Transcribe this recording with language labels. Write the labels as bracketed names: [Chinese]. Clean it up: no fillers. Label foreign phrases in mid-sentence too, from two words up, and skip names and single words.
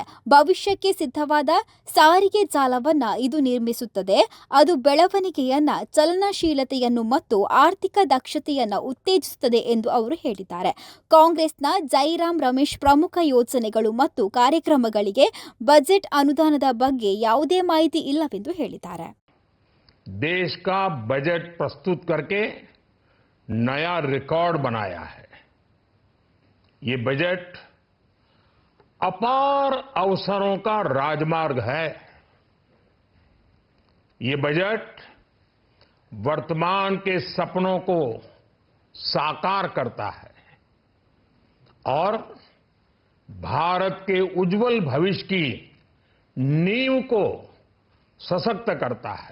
[Kannada] ಭವಿಷ್ಯಕ್ಕೆ ಸಿದ್ಧವಾದ ಸಾರಿಗೆ ಜಾಲವನ್ನು ಇದು ನಿರ್ಮಿಸುತ್ತದೆ. ಅದು ಬೆಳವಣಿಗೆಯನ್ನು, ಚಲನಶೀಲತೆಯನ್ನು ಮತ್ತು ಆರ್ಥಿಕ ದಕ್ಷತೆಯನ್ನು ಉತ್ತೇಜಿಸುತ್ತದೆ ಎಂದು ಅವರು ಹೇಳಿದ್ದಾರೆ. ಕಾಂಗ್ರೆಸ್ನ ಜೈರಾಮ್ ರಮೇಶ್ ಪ್ರಮುಖ ಯೋಜನೆಗಳು ಮತ್ತು ಕಾರ್ಯಕ್ರಮಗಳಿಗೆ ಬಜೆಟ್ ಅನುದಾನದ ಬಗ್ಗೆ ಯಾವುದೇ ಮಾಹಿತಿ ಇಲ್ಲವೆಂದು ಹೇಳಿದ್ದಾರೆ. [Hindi] देश का बजट प्रस्तुत करके नया रिकॉर्ड बनाया है. ये बजट अपार अवसरों का राजमार्ग है. ये बजट वर्तमान के सपनों को साकार करता है और भारत के उज्जवल भविष्य की नींव को सशक्त करता है.